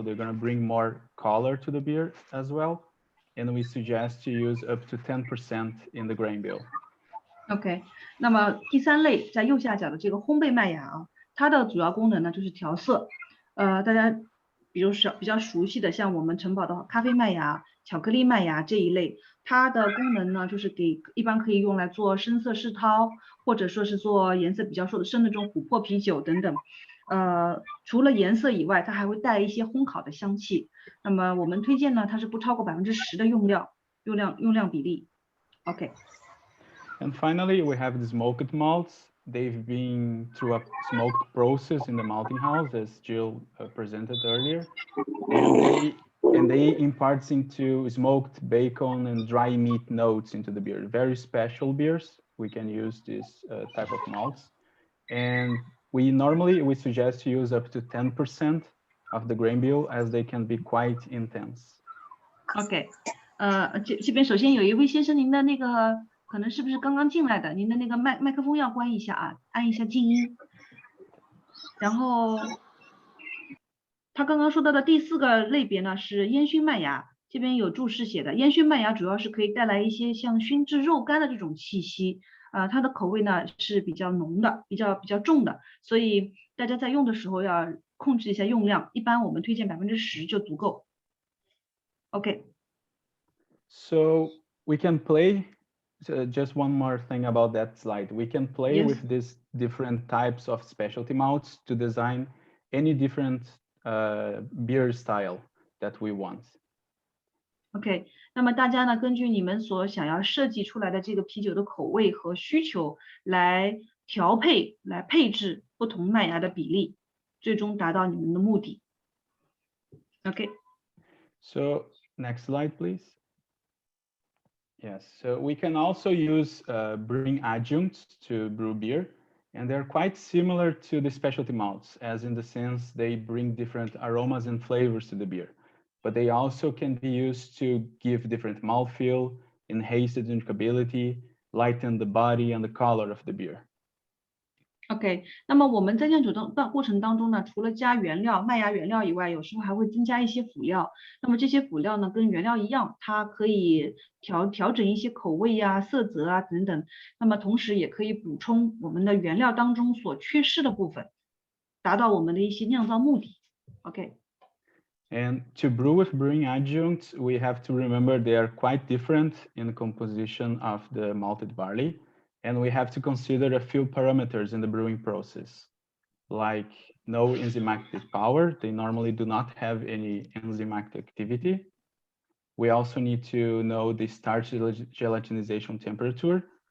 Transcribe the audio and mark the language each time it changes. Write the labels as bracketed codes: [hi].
[en] So they're gonna bring more color to the beer as well. And we suggest to use up to 10% in the grain bill. [zh] OK， 那么第三类在右下角的这个烘焙麦芽啊，它的主要功能呢就是调色。大家比较熟悉的，像我们城堡的咖啡麦芽、巧克力麦芽这一类，它的功能呢就是一般可以用来做深色世涛，或者说是做颜色比较深的这种琥珀啤酒等等。除了颜色以外，它还会带一些烘烤的香气。那么我们推荐呢，它是不超过10%的用量比例。 OK。 [en] And finally, we have the smoked malts. They've been through a smoked process in the malting house, as Gil presented earlier, and they impart into smoked bacon and dry meat notes into the beer. Very special beers. We can use this type of malts, and we suggest to use up to 10% of the grain bill, as they can be quite intense. [zh] OK， 这边首先有一位先生，您的那个可能是不是刚刚进来的？您的那个麦克风要关一下啊，按一下静音。然后他刚刚说到的第4个类别呢是烟熏麦芽，这边有注释写的，烟熏麦芽主要是可以带来一些像熏制肉干的这种气息，它的口味呢是比较浓的，比较重的，所以大家在用的时候要控制一下用量，一般我们推荐10%就足够。 OK。 [en] So we can play. Just one more thing about that slide. We can play with these different types of specialty malts to design any different beer style that we want. [zh] OK， 那么大家呢，根据你们所想要设计出来的这个啤酒的口味和需求来调配、来配置不同麦芽的比例，最终达到你们的目的。 OK。 [en] So next slide, please. Yes, so we can also use brewing adjuncts to brew beer, and they're quite similar to the specialty malts, as in the sense they bring different aromas and flavors to the beer, but they also can be used to give different mouthfeel, enhance the drinkability, lighten the body and the color of the beer. [zh] OK， 那么我们在酿酒的过程当中呢，除了加原料、麦芽原料以外，有时候还会增加一些辅料。那么这些辅料呢，跟原料一样，它可以调整一些口味呀、色泽啊等等。那么同时也可以补充我们的原料当中所缺失的部分，达到我们的一些酿造目的。 OK。 [en] And to brew with brewing adjuncts, we have to remember they are quite different in the composition of the malted barley. And we have to consider a few parameters in the brewing process, like no enzymatic power. They normally do not have any enzymatic activity. We also need to know the starch gelatinization temperature.